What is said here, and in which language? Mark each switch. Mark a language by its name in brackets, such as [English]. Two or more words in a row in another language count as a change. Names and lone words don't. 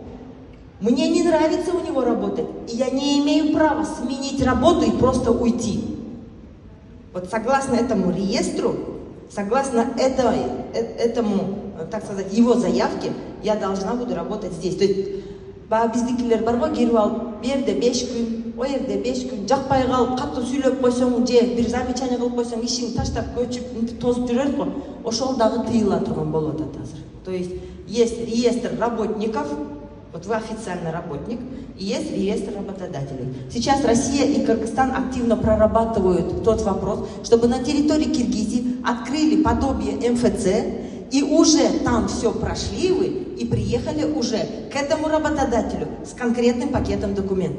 [Russian] Мне не нравится у него работать, и я не имею права сменить работу и просто уйти. Вот согласно этому реестру, согласно этому, так сказать, его заявке, я должна буду работать здесь. То есть, [Kyrgyz] биздикилер бар го, кирип алып, берде 5 күн, о жерде 5 күн, жакпай калып, катуу сүйлөп койсоң, же бир замечание кылып койсоң, ишиңди таштап, көчүп, тозуп жүрөт го, ошол дагы тыйыла турган болуп атат азыр. [Russian] То есть реестр работников, вот вы официальный работник, и есть реестр работодателей. Сейчас Россия и Кыргызстан активно прорабатывают тот вопрос, чтобы на территории Киргизии открыли подобие МФЦ, и уже там все прошли вы и приехали уже к этому работодателю с конкретным пакетом документов.